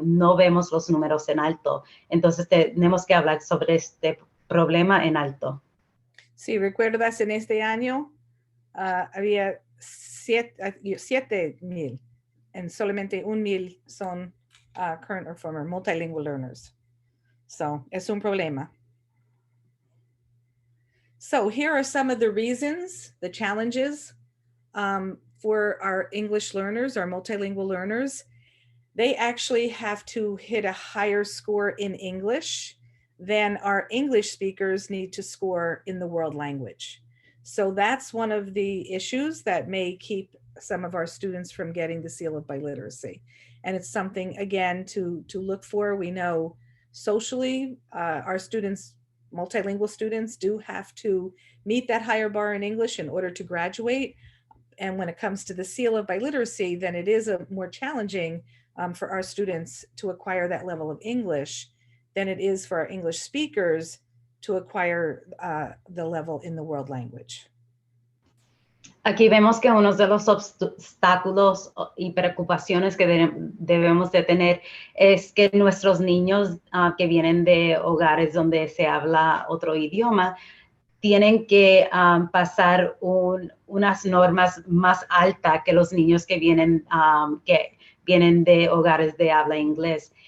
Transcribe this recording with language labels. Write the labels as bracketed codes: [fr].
[es] No vemos los números en alto. Entonces tenemos que hablar sobre este problema en alto. Sí, recuerdas, en este año había 7,000 and solamente 1,000 son [en] current or former multilingual learners. [es] So, es un problema. [en] So here are some of the reasons, the challenges for our English learners, our multilingual learners. They actually have to hit a higher score in English than our English speakers need to score in the world language. So that's one of the issues that may keep some of our students from getting the seal of biliteracy. And it's something, again, to look for. We know socially, our students, multilingual students, do have to meet that higher bar in English in order to graduate. And when it comes to the seal of biliteracy, then it is more challenging for our students to acquire that level of English than it is for our English speakers to acquire the level in the world language. [es] Aquí vemos que uno de los obstáculos y preocupaciones que debemos de tener es que nuestros niños que vienen de hogares donde se habla otro idioma tienen que pasar unas normas más altas que los niños que vienen de hogares de habla inglés.